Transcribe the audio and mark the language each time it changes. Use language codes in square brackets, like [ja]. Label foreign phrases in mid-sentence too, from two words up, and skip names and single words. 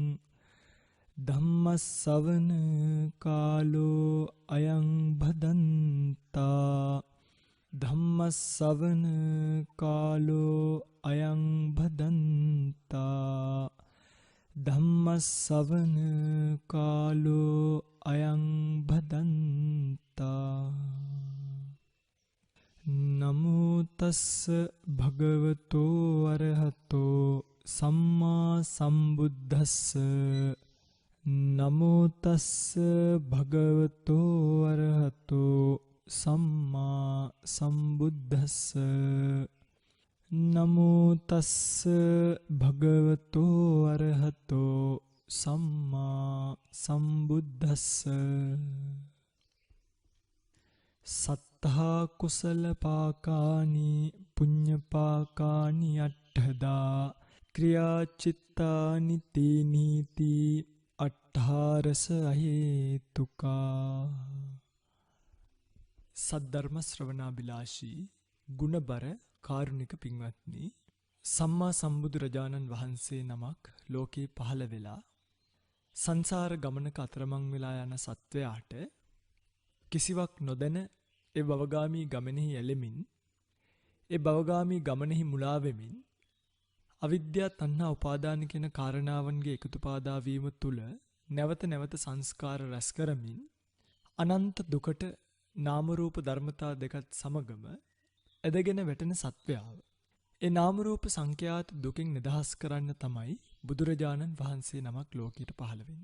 [pi] धम्मश्रवण कालो अयं भदन्ता धम्मश्रवण कालो अयं भदन्ता धम्मश्रवण कालो अयं भदन्ता। नमो तस्स भगवतो अरहतो सम्मा सम्बुद्धस्स नमो तस्स भगवतो अरहतो सम्मा सम्बुद्धस्स नमो तस्स भगवतो अरहतो सम्मा सम्बुद्धस्स। सत्ता कुशल पाकानि पुण्य पाकानि अट्ठदा क्रियाचित्तानि तेनीति अट्ठारस अहेतुका। [si] සද්ධර්ම ශ්‍රවණාභිලාෂී ගුණබර කාරුණික පින්වත්නි, සම්මා සම්බුදුරජාණන් වහන්සේ නමක් ලෝකේ පහළ වෙලා සංසාර ගමනක අතරමං වෙලා යන සත්වයාට කිසිවක් නොදැන ඒ භවගාමී ගමනෙහි ඇලෙමින් ඒ භවගාමී ගමනෙහි මුලා වෙමින් අවිද්‍යා තණ්හා උපාදාන කියන කාරණාවන්ගේ එකතුපාදා වීම තුල නැවත නැවත සංස්කාර රැස් කරමින් අනන්ත දුකට නාම රූප ධර්මතා දෙකත් සමගම එදගෙන වැටෙන සත්වයාව ඒ නාම රූප සංඛ්‍යාත දුකින් නිදහස් කරන්න තමයි බුදුරජාණන් වහන්සේ නමක් ලෝකයට පහළ වෙන්නේ.